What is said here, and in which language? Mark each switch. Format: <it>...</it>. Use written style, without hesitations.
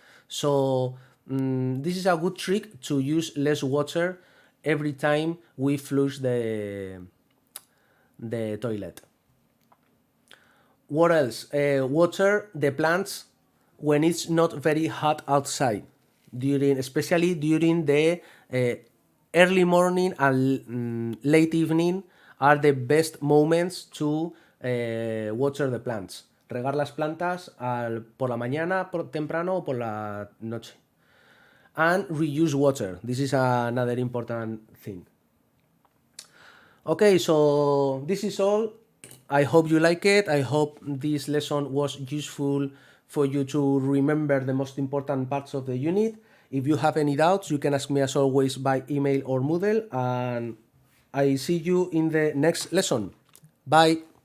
<en>So this is a good trick to use less water every time we flush the toilet. What else? Water the plants when it's not very hot outside, especially during the early morning and late evening are the best moments to water the plants.</en> <es>Regar las plantas por la mañana, temprano o por la noche.</es> <en>And reuse water. This is another important thing. Okay, so this is all. I hope you like it. I hope this lesson was useful for you to remember the most important parts of the unit. If you have any doubts, you can ask me as always by email or Moodle, and I see you in the next lesson. Bye.</en>